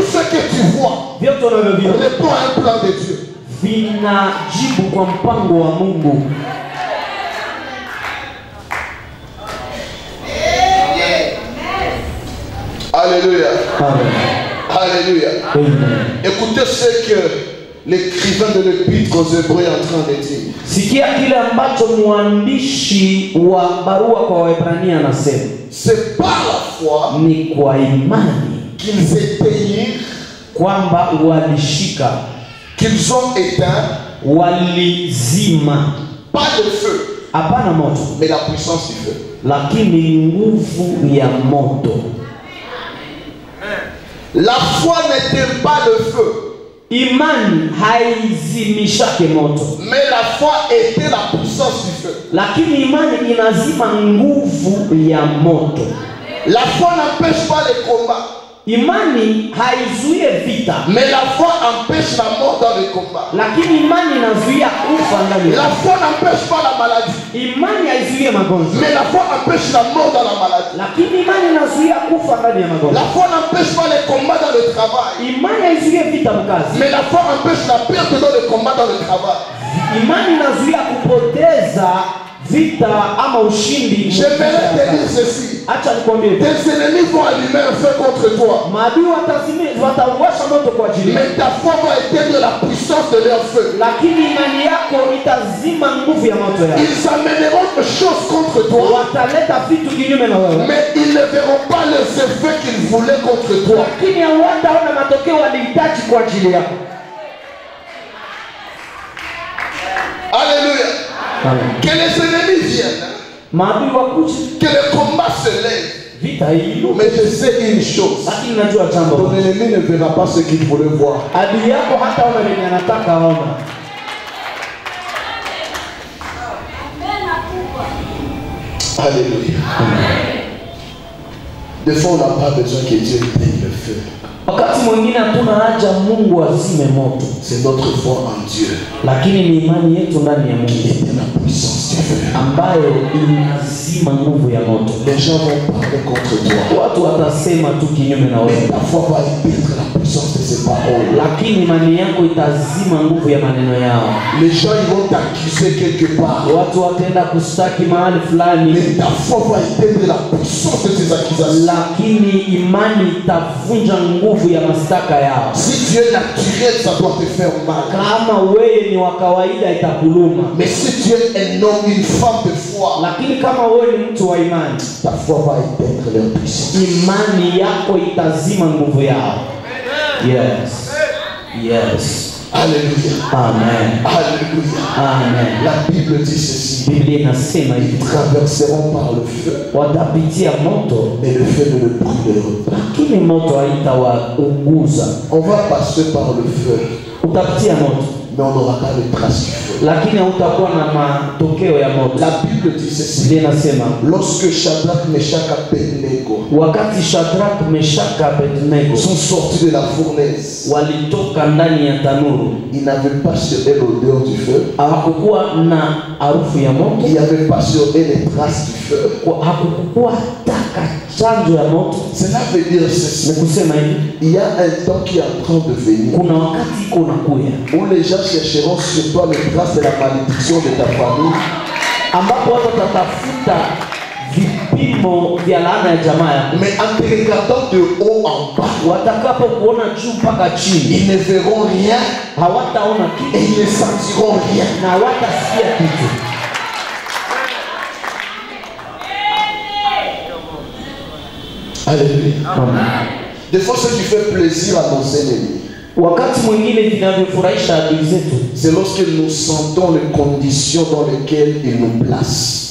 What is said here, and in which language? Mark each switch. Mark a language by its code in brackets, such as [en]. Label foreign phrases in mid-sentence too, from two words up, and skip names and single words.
[fr] Tout ce que tu vois [sw] Vyote unavyoviona [fr] répond à un plan de Dieu. [sw] vinajibu kwa mpango wa Mungu. [fr] Alléluia. [sw] Amen. [fr] Alléluia. [sw] Amen. [fr] Écoutez ce que l'écrivain de l'Épître aux Hébreux est en train de dire. [sw] Sikia kile ambacho mwandishi wa barua kwa Waebrania anasema. [fr] C'est par la foi [sw] Ni kwa imani [fr] qu'ils éteignirent, [sw] kwamba walishika, [fr] qu'ils ont éteint, [sw] walizima, [fr] pas le feu, [sw] hapana moto, [fr] mais la puissance du feu. [sw] lakini nguvu ya moto. [fr] La foi n'éteint pas le feu, [sw] Imani haizimishake moto, [fr] mais la foi était la puissance du feu. [sw] lakini imani inazima nguvu ya moto. [fr] La foi n'empêche pas les combats, [sw] Imani haizuie vita, [fr] mais la foi empêche la mort dans les combats. [sw] lakini imani inazuia kufa ndani [fr] La [sw] ya. [fr] foi n'empêche pas la maladie, [sw] Imani haizuie magonjwa, [fr] mais la foi empêche la mort dans la maladie. [sw] lakini imani inazuia kufa ndani ya [fr] La [sw] magonjwa. [fr] foi n'empêche pas les combats dans le travail, [sw] Imani haizuie vita mkazi, [fr] mais la foi empêche la perte dans le combat dans le travail. [sw] imani inazuia kupoteza vita ama ushindi. [fr] J'aimerais te dire ceci. [sw] Acha nikwambie, [fr] Tes ennemis vont allumer un feu contre toi, [sw] maadui watawasha moto kwa ajili yako, [fr] mais ta foi va éteindre la puissance de leur feu. [sw] lakini imani yako itazima nguvu ya moto yao. [fr] Ils amèneront des choses contre toi, [sw] Wataleta vitu kinyume na wewe, [fr] mais ils ne verront pas les effets qu'ils voulaient contre toi. [sw] lakini hawataona matokeo walihitaji kwa ajili yako. [fr] Alléluia. [sw] Amen. [fr] Que les ennemis viennent, [sw] Maadui wakuje, [fr] que le combat se lève. [sw] vita hii, [fr] Mais je sais une chose. [sw] lakini najua jambo, [fr] Ton ennemi ne verra pas ce qu'il voulait voir. [sw] adui yako hataona lenye anataka ona. [fr] Alléluia. Des fois, on n'a pas besoin que Dieu éteigne le feu. [sw] Wakati mwingine hatuna haja Mungu azime moto, [fr] C'est notre foi en Dieu [sw] lakini ni imani yetu ndani ya [fr] qui [sw] Mungu [fr] éteint la puissance du feu. [sw] ambayo inazima nguvu ya moto. [fr] Les gens vont parler contre toi. [sw] Watu watasema tu kinyume na [fr] Mais [sw] wewe, [fr] ta foi va éteindre la puissance de ces paroles. [sw] lakini imani yako itazima nguvu ya maneno yao. [fr] Les gens ils vont t'accuser quelque part. [sw] Watu wataenda kustaki mahali fulani, [fr] Mais ta foi va éteindre la puissance de ces accusations. [sw] lakini imani itavunja nguvu ya mashtaka yao. [fr] Si tu es naturel, ça doit te faire mal. [sw] Kama wewe ni wa kawaida itakuluma, [fr] Mais si tu es un homme, une femme de foi, [sw] lakini kama wewe ni mtu wa imani, [fr] ta foi va éteindre leur puissance. [sw] imani yako itazima nguvu yao. [en] Yes. Yes. [fr] Alléluia. [sw] Amen. [fr] Alléluia. [sw] Amen. [fr] La Bible dit ceci. [sw] Biblia inasema hivi, [fr] Ils traverseront par le feu, [sw] watapitia moto, [fr] mais le feu ne le brûlera pas. [sw] lakini moto haitawaunguza. [fr] On va passer par le feu, [sw] Utapitia moto, [fr] mais on n'aura pas de trace du feu. [sw] lakini hautakuwa na matokeo ya moto. [fr] La Bible dit ceci. [sw] Biblia inasema [fr] Lorsque Shadrach, Meshach et Abednego [sw] wakati Shadrach, Meshach, Abednego [fr] sont sortis de la fournaise, [sw] walitoka ndani ya tanuru, [fr] ils n'avaient pas sur eux l'odeur du feu. [sw] hakukuwa na harufu ya moto, [fr] Il n'y avait pas sur eux les traces du feu. [sw] hakukuwa taka chanjo ya moto. [fr] Cela veut dire [sw] Ni [fr] ceci. [sw] kusema hivi, [fr] Il y a un temps qui est en train de venir [sw] kuna wakati iko nakuya [fr] où les gens chercheront sur toi les traces de la malédiction de ta famille, [sw] ambapo watu watatafuta vipimo vya laana ya jamaa yako. [fr] mais en te regardant de haut en bas, [sw] Watakapo kuona juu mpaka chini, [fr] ils ne verront rien [sw] hawataona [fr] et [sw] kitu [fr] ils ne sentiront rien. [sw] na hawatasikia kitu. [fr] Alléluia. Des fois, ce qui fait plaisir à nos ennemis, [sw] Wakati mwingine vinavyofurahisha adui zetu [fr] c'est lorsque nous sentons les conditions dans lesquelles ils nous placent.